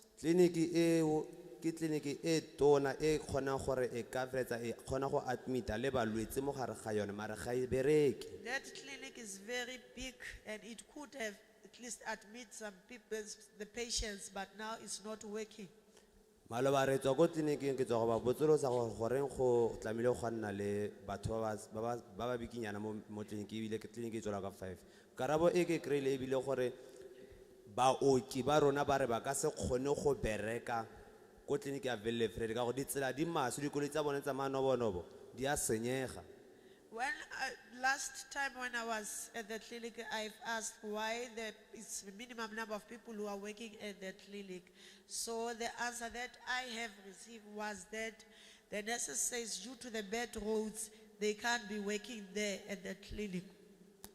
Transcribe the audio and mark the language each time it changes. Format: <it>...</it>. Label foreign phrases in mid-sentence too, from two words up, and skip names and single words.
<tn>Clinic e ke clinic e tona e khona gore e ka fetsa e khona go admit le balwetse mo gare ga yone mare ga e bereke.</tn> <en>That clinic is very big and it could have at least admit some people, the patients, but now it's not working.</en> <tn>Maloba re tswa go tleliniking ke tswa go ba botsolosa gore goreng go tlamile go nna le batho ba ba bikinyana mo tleliniking ebile ke tleliniki e tswela ka 5. Karabo e ke kreile ebile gore baoki ba rona ba re ba ka se kgone go bereka ko tleliniki ya Veld ka go ditsela di maso dikoloi tsa bone tsa manobonobo di a senyega.</tn> <en>When last time when I was at the clinic, I've asked why it's the minimum number of people who are working at the clinic. So the answer that I have received was that the nurses says due to the bad roads, they can't be working there at the clinic.</en>